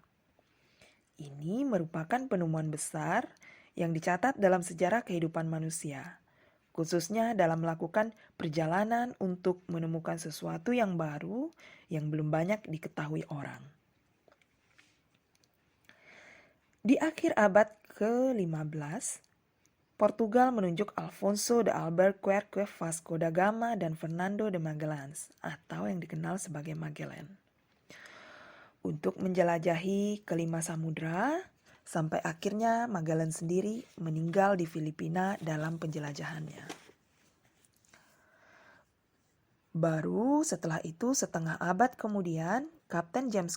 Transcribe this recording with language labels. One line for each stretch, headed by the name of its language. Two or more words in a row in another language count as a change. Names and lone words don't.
Indonesian: Ini merupakan penemuan besar yang dicatat dalam sejarah kehidupan manusia, khususnya dalam melakukan perjalanan untuk menemukan sesuatu yang baru yang belum banyak diketahui orang. Di akhir abad ke-15, Portugal menunjuk Alfonso de Albuquerque, Vasco da Gama, dan Fernando de Magallanes, atau yang dikenal sebagai Magellan, untuk menjelajahi kelima samudra, sampai akhirnya Magellan sendiri meninggal di Filipina dalam penjelajahannya. Baru setelah itu setengah abad kemudian, Kapten James